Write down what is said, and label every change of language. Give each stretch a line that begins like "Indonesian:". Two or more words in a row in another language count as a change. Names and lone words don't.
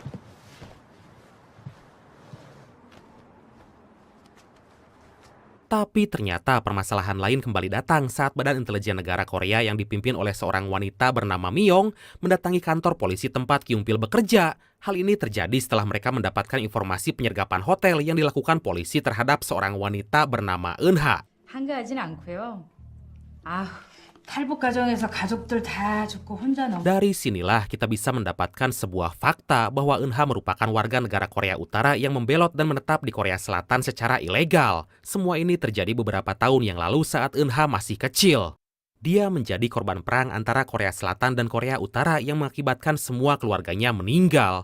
Indonesian: Tapi ternyata permasalahan lain kembali datang saat Badan Intelijen Negara Korea yang dipimpin oleh seorang wanita bernama Myong mendatangi kantor polisi tempat Kyung Pil bekerja. Hal ini terjadi setelah mereka mendapatkan informasi penyergapan hotel yang dilakukan polisi terhadap seorang wanita bernama Eun-ha.
Korean: 한가하진 않고요. 탈북 과정에서 가족들 다 죽고 혼자 넘.
Indonesian: Dari sinilah kita bisa mendapatkan sebuah fakta bahwa Eun-ha merupakan warga negara Korea Utara yang membelot dan menetap di Korea Selatan secara ilegal. Semua ini terjadi beberapa tahun yang lalu saat Eun-ha masih kecil. Dia menjadi korban perang antara Korea Selatan dan Korea Utara yang mengakibatkan semua keluarganya meninggal.